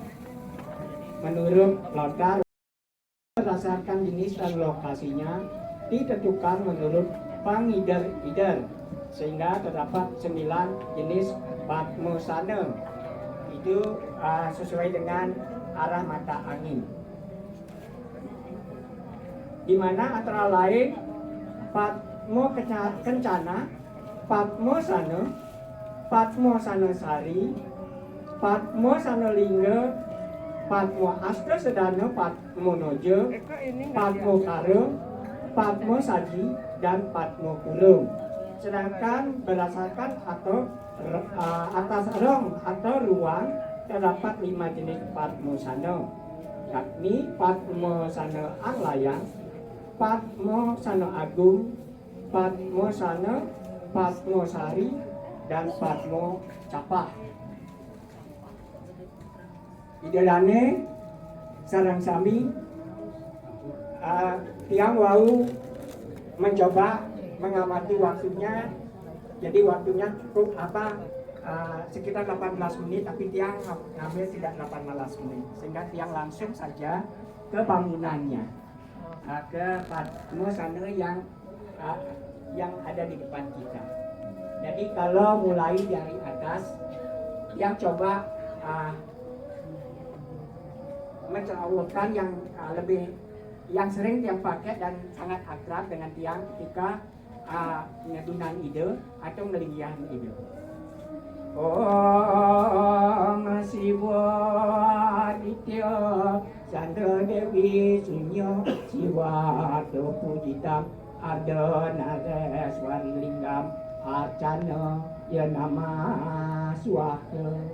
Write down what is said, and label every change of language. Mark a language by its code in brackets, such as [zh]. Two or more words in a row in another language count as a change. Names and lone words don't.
[id] Menurut lontar, berdasarkan jenis dan lokasinya ditentukan menurut pangider-ider, sehingga terdapat 9 jenis Padma Sana. Itu sesuai dengan arah mata angin, di mana antara lain Padma Kencana, Padma Sana, Padma Sanasari, Padma Sanalingga, Padma Asta Sedana, Padma Noja, Padma Kara, Padma Saji, dan Padma Kurung. Sedangkan berdasarkan atau atas rong atau ruang terdapat 5 jenis Padma Sana, yakni Padma Sana Anglayang, Padma Sana Agung, Padma Sana, Padma Sari, dan Padma Capa. [ban] Idolane sarang sami tiang wau [id] mencoba mengamati waktunya, jadi waktunya cukup sekitar 18 menit, tapi tiang ngambil tidak 18 menit, sehingga tiang langsung saja ke bangunannya, ke Padma Sana yang ada di depan kita. Jadi kalau mulai dari atas, yang coba mencerawurkan yang lebih yang sering tiang pakai dan sangat akrab dengan tiang ketika ngedunan ide atau ngelinggihan ide. [sa] Om Siwa Ditya Chandra Dewi Sunyo Siwa Pujitam Ada Nareswari Linggam Arcana Ya Nama Suaka.